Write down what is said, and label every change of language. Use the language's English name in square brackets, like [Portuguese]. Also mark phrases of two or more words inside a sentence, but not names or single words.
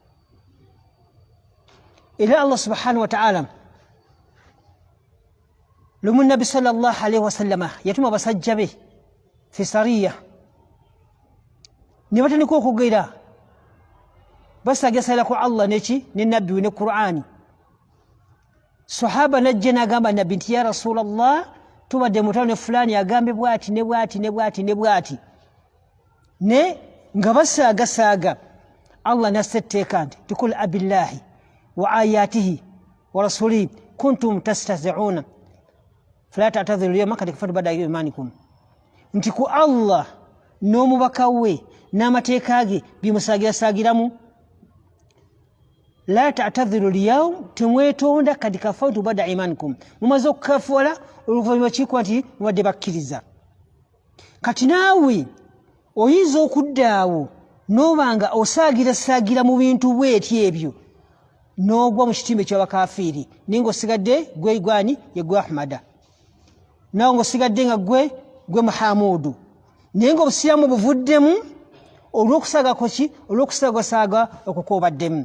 [Ganda] Era [Arabic] الله سبحانه وتعالى [Ganda] lumu nabbi [Arabic] صلى الله عليه وسلم [Ganda] yatuma basajja be [Arabic] في سرية [Ganda] ne batandika okugera basagasala ku Allah neki ne nabbi ne Qur'ani. Sahaba najja n'agamba nabbi nti [Arabic] يا رسول الله [Ganda] tubadde mutalo ne fulani agambe bwati ne bwati ne bwati ne bwati ne nga basaagasaaga Allah nasetteeka nti [Arabic] قل أبالله وآياته ورسوله كنتم تستهزئون فلا تعتذروا اليوم قد كفرتم بعد إيمانكم. [Ganda] Nti ku Allah n'omubaka we n'amateeka ge bimusaagira-saagiramu [Arabic] لا تعتذروا اليوم [Ganda] temwetonda [Arabic] قد كفرتم بعد إيمانكم [Ganda] mumaze okukafuula oluvannyuma kikwa nti mubadde bakkiriza. Kati naawe oyinza okuddaawo n'obanga osaagira mu bintu bw'eti ebyo n'ogwa mu kitimba eky'abakafiiri naye ng'osigadde gwe igwani ye gwe Ahmada nawe ng'osigadde nga gwe Muhamudu naye ng'obusiraamu buvuddemu olw'okusagasaaga okukoobaddemu.